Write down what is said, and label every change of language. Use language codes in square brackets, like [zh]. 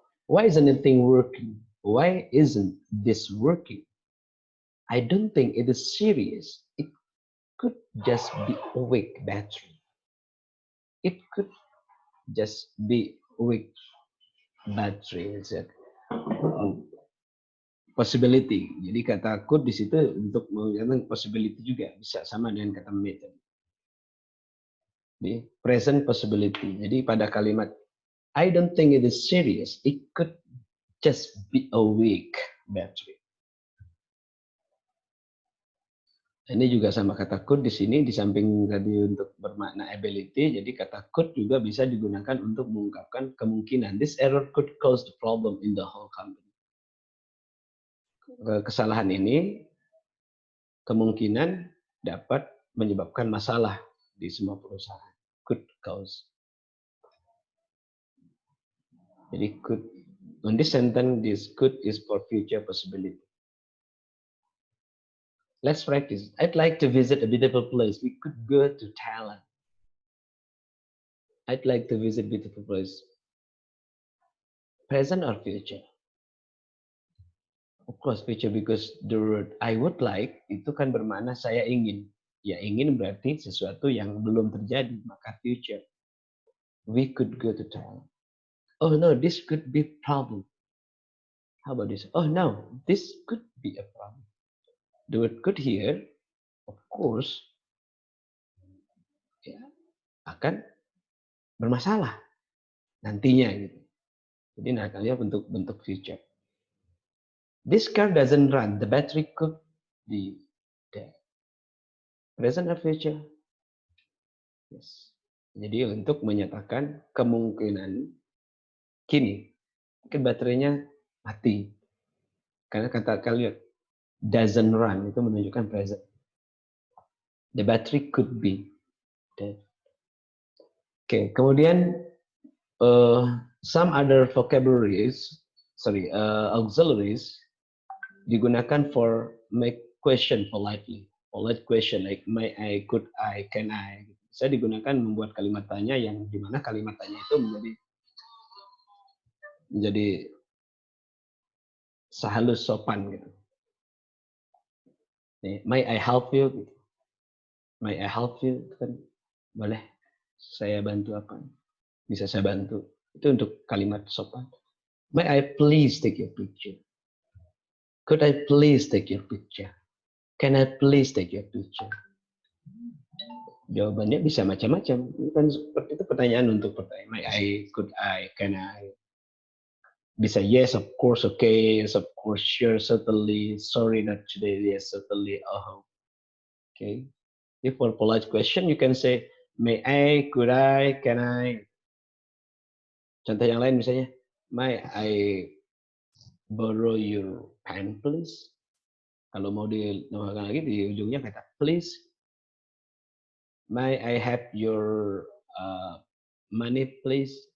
[en] Why isn't anything working? Why isn't this working? I don't think it is serious. It could just be a weak battery. It could just be weak battery. It's a possibility. [id] Jadi kata could di situ untuk mengatakan possibility juga bisa sama dengan kata may. Jadi present possibility. Jadi pada kalimat [en] I don't think it is serious. It could just be a weak battery. [id] Ini juga sama kata could di sini di samping tadi untuk bermakna ability, jadi kata could juga bisa digunakan untuk mengungkapkan kemungkinan. [en] This error could cause the problem in the whole company. [id] Kesalahan ini kemungkinan dapat menyebabkan masalah di semua perusahaan. [en] Could cause. [id] Jadi could. [en] On this sentence, this could is for future possibility. Let's practice. I'd like to visit a beautiful place. We could go to Thailand. I'd like to visit beautiful place. Present or future? Of course future because the word I would like [id] itu kan bermakna saya ingin. Ya ingin berarti sesuatu yang belum terjadi, maka future. [en] We could go to Thailand. Oh no, this could be a problem. How about this? Oh no, this could be a problem. The word could here, of course, [id] ya, akan bermasalah nantinya gitu. Jadi nah kalian bentuk future. [en] This car doesn't run. The battery could be dead. Present or future? Yes. [id] Jadi untuk menyatakan kemungkinan kini mungkin baterainya mati. Karena kata kalian doesn't run itu menunjukkan present. [en] The battery could be dead. [id] Oke, kemudian [en] some other auxiliaries [id] digunakan [en] for make question politely. Polite question like may I, could I, can I. [id] Saya digunakan membuat kalimat tanya yang dimana kalimat tanya itu menjadi sehalus sopan gitu. [en] May I help you? May I help you? [id] Kan boleh. Saya bantu apa? Bisa saya bantu. Itu untuk kalimat sopan. [en] May I please take your picture? Could I please take your picture? Can I please take your picture? [id] Jawabannya bisa macam-macam. Kan seperti itu pertanyaan untuk pertanyaan. [en] May I, could I, can I? Bisa yes, of course, okay, yes, of course, sure, certainly, sorry, not today, yes, certainly, oh, okay. If for polite question, you can say, may I, could I, can I? [id] Contoh yang lain misalnya, [en] may I borrow your pen, please? [id] Kalau mau dinamakan lagi di ujungnya kata please. [en] May I have your money, please?